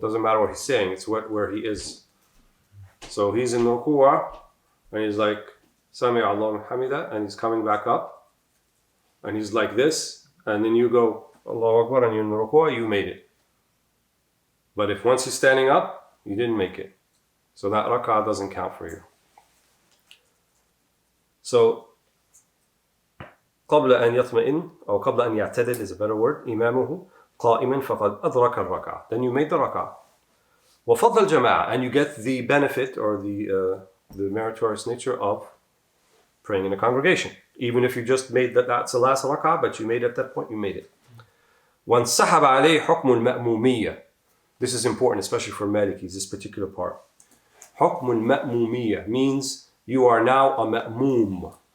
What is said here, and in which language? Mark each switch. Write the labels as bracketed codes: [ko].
[en] doesn't matter what he's saying, it's where he is. So he's in the ruku', and he's like, Sami Allahu Hamida, and he's coming back up, and he's like this, and then you go, Allahu Akbar, and you're in the ruku', you made it. But if once he's standing up, you didn't make it. So that rak'ah doesn't count for you. [ar] So, قبل أن يطمئن, or قبل أن يعتدل [en] is a better word, [ar] إمامه قائما فقد أدرك الركعة. [en] Then you made the rak'ah. [ar] وفضل الجماعة, [en] and you get the benefit or the meritorious nature of praying in a congregation. Even if you just made that's the last rak'ah, but you made it at that point, you made it. [ar] وانسحب عليه حكم المأمومية. [en] This is important, especially for Malikis, this particular part. [ar] حكم المأمومية [en] means you are now a ma'moom.